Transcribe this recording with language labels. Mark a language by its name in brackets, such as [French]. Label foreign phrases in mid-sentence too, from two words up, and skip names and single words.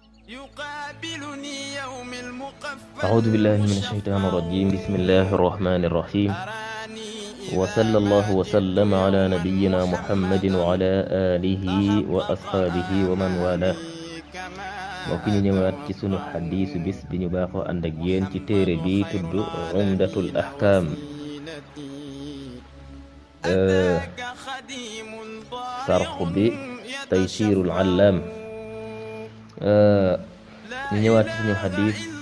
[Arabic] أعوذ بالله من الشيطان الرجيم بسم الله الرحمن الرحيم وصلى الله وسلم على نبينا محمد وعلى آله وأصحابه ومن والاه [Wolof] mbokk ñu ñëwaat ci sunu xadiisu bis bi ñu baaxoo ànd ak yéen ci téere bi tudd Umdatul Ahkaam sarxu bi Taysiirul Allaam ñu ñëwaat ci suñu xadiis